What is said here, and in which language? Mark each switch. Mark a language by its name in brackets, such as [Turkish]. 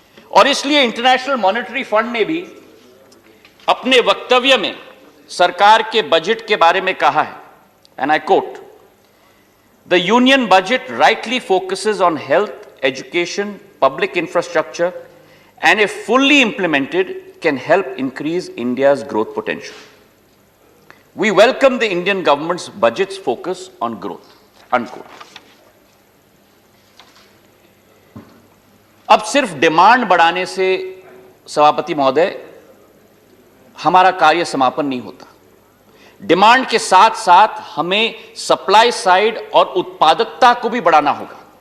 [Hindi] और इसलिए international monetary fund ने भी अपने वक्तव्य में सरकार के बजट के बारे में कहा है, [English] And I quote, the union budget rightly focuses on health, education, public infrastructure and if fully implemented can help increase India's growth potential. We welcome the Indian government's budget's focus on growth. Unquote. [Hindi] अब सिर्फ demand बढ़ाने से सभापति महोदय हमारा कार्य समापन नहीं होता। डिमांड के साथ साथ हमें सप्लाई साइड और उत्पादकता को भी बढ़ाना होगा।